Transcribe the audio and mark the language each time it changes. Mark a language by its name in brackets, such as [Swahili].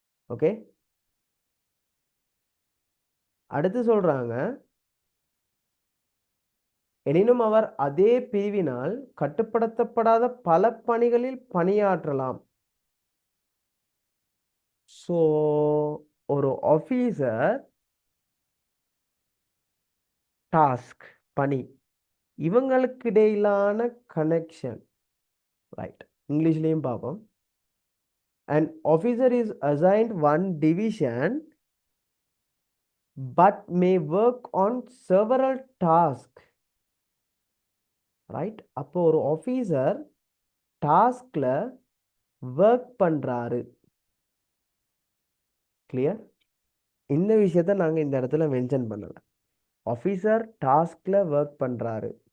[Tamil] Okay, அடுத்து சொல்கிறாங்க, எனினும் அவர் அதே பிரிவினால் கட்டுப்படுத்தப்படாத பல பணிகளில் பணியாற்றலாம். ஸோ ஒரு ஆஃபீஸர், டாஸ்க், பணி, இவங்களுக்கு இடையிலான கனெக்ஷன். ரைட், இங்கிலீஷ்லேயும் பார்ப்போம். [English] An officer is assigned one division but may work on several tasks. [Tamil] Right, அப்போ ஒரு ஆஃபீஸர் டாஸ்க்ல ஒர்க் பண்ணுறாரு. கிளியர்? இந்த விஷயத்த நாங்கள் இந்த இடத்துல மென்ஷன் பண்ணலை. ஆஃபீஸர் டாஸ்க்ல ஒர்க் பண்ணுறாரு.